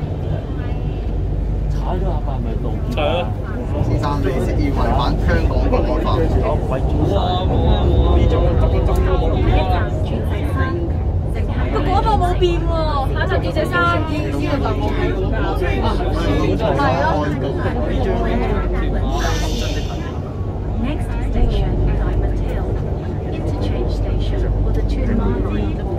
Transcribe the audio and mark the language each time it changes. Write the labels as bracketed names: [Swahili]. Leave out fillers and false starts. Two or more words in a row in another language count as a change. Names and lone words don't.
[Cantonese] 踩到阿伯咪道歉啊！先生，你涉嫌違反香港國安法。個廣播冇變喎，下集記者衫。係咯。 [English] Next station, Diamond Hill. Interchange station for the 2 mile line.